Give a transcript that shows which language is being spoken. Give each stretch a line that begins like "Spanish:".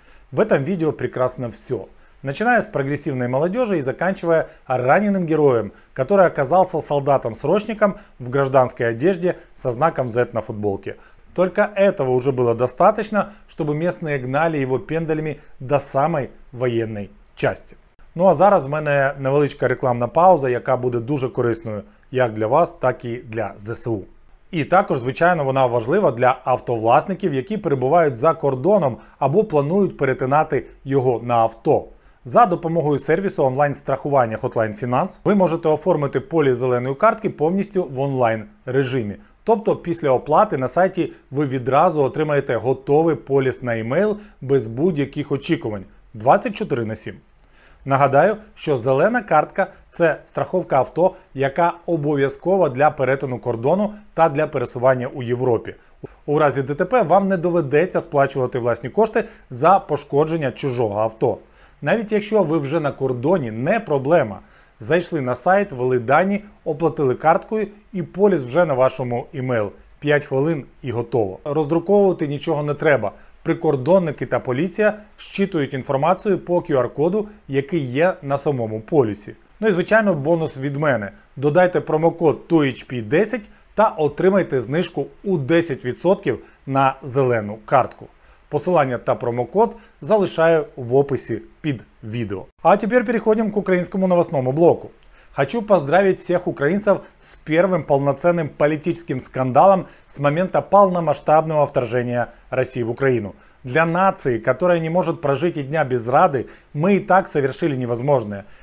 Russian: В этом видео прекрасно все. Начиная с прогрессивной молодежи и заканчивая раненым героем, который оказался солдатом-срочником в гражданской одежде со знаком Z на футболке. Только этого уже было достаточно, чтобы местные гнали его пендалями до самой
Ukrainian: воєнної часті. Ну а зараз в мене невеличка рекламна пауза, яка буде дуже корисною як для вас, так і для ЗСУ. І також, звичайно, вона важлива для автовласників, які перебувають за кордоном або планують перетинати його на авто. За допомогою сервісу онлайн-страхування Hotline Finance ви можете оформити поліс зеленої картки повністю в онлайн режимі. Тобто після оплати на сайті ви відразу отримаєте готовий поліс на емейл без будь-яких очікувань 24/7. Нагадаю, що зелена картка – це страховка авто, яка обов'язкова для перетину кордону та для пересування у Європі. У разі ДТП вам не доведеться сплачувати власні кошти за пошкодження чужого авто. Навіть якщо ви вже на кордоні, не проблема. Зайшли на сайт, ввели дані, оплатили карткою і поліс вже на вашому імейл. 5 хвилин і готово. Роздруковувати нічого не треба. Прикордонники та поліція щитують інформацію по QR-коду, який є на самому полісі. Ну і звичайно бонус від мене. Додайте промокод TUHP10 та отримайте знижку у 10% на зелену картку. Посилання та промокод залишаю в описі
Russian: под видео. А теперь переходим к украинскому новостному блоку. Хочу поздравить всех украинцев с первым полноценным политическим скандалом с момента полномасштабного вторжения России в Украину. Для нации, которая не может прожить и дня без Рады, мы и так совершили невозможное.